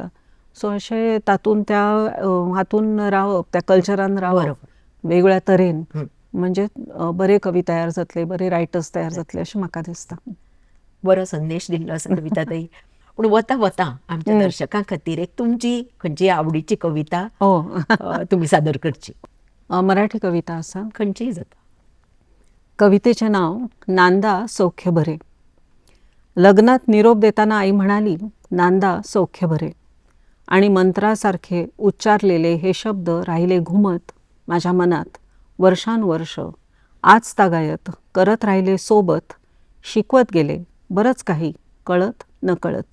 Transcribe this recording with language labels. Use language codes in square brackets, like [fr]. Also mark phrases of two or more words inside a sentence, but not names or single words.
[kok] सो अशें तातूंत त्या हातून रावप, त्या कल्चरान रावप वेगवेगळ्या तरेन, म्हणजे बरे कवी तयार जातले, बरे रायटर्स तयार जातले अशें म्हाका दिसता. बरो संदेश दिल्लो आसा कविता ताई. पूण वता वता आमच्या दर्शकां खातीर एक तुमची खंयची आवडीची कविता तुमी सादर करची. मराठी कविता आसा. खंयचीय जाता. [mr] कवितेचे नाव नांदा सौख्य बरे. लग्नात निरोप देताना आई म्हणाली, नांदा सौख्य बरे. आणि मंत्रासारखे उच्चारलेले हे शब्द राहिले घुमत माझ्या मनात वर्षानुवर्ष. आज तागायत करत राहिले सोबत, शिकवत गेले बरंच काही कळत न कळत.